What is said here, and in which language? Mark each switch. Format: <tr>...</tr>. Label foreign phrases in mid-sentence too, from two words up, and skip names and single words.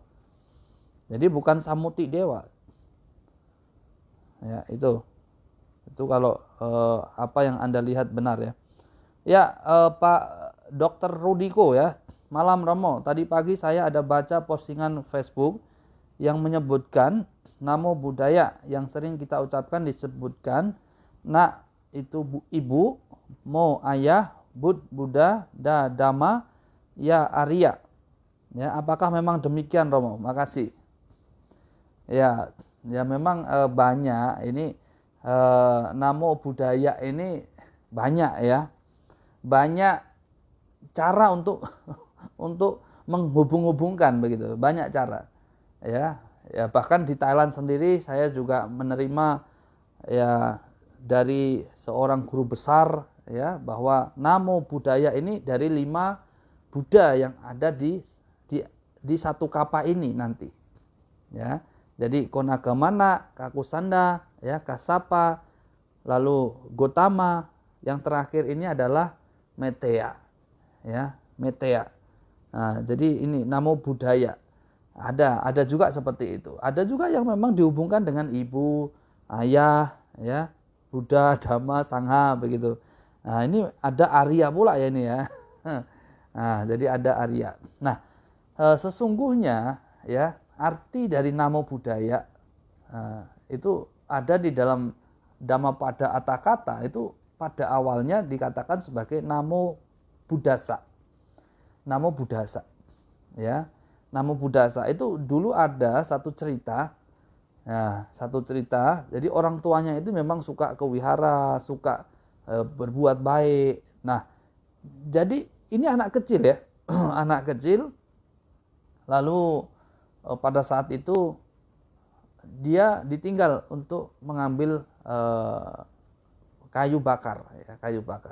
<id>Jadi bukan samuti dewa. Ya, itu kalau apa yang Anda lihat benar ya. Ya, Pak Dr. Rudiko ya. Malam Romo, tadi pagi saya ada baca postingan Facebook yang menyebutkan</id> <pi>namo buddhaya</pi> <id>yang sering kita ucapkan disebutkan nak itu ibu, mo ayah, bud Buddha, da dhamma, ya Arya. Ya, apakah memang demikian Romo? Makasih. Ya, ya memang banyak ini</id> <pi>namo buddhaya</pi> <id>ini banyak ya. Banyak cara untuk untuk menghubung-hubungkan begitu, banyak cara. Ya, ya bahkan di Thailand sendiri saya juga menerima ya dari seorang guru besar ya bahwa</id> <pi>namo buddhaya</pi> <id>ini dari 5 Buddha yang ada di satu kapa ini nanti. Ya. Jadi Konagamana, Kakusanda, ya, Kasapa, lalu Gotama, yang terakhir ini adalah Meteya. Ya, Meteya. Nah, jadi ini</id> <pi>namo buddhaya.</pi> <id>Ada juga seperti itu. Ada juga yang memang dihubungkan dengan ibu, ayah, ya, Buddha, Dhamma, Sangha begitu. Nah, ini ada Arya pula ya ini ya. Nah, jadi ada Arya. Nah, sesungguhnya ya arti dari</id> <pi>namo buddhaya</pi> <id>itu ada di dalam Dhammapada Atthakatha, itu pada awalnya dikatakan sebagai</id> <pi>namo buddhasa. Namo buddhasa.</pi> <id>Ya.</id> <pi>Namo buddhasa</pi> <id>itu dulu ada satu cerita. Nah, satu cerita, jadi orang tuanya itu memang suka ke wihara, suka berbuat baik. Nah, jadi ini anak kecil ya. Anak kecil. Lalu pada saat itu dia ditinggal untuk mengambil kayu bakar, ya, kayu bakar.</id>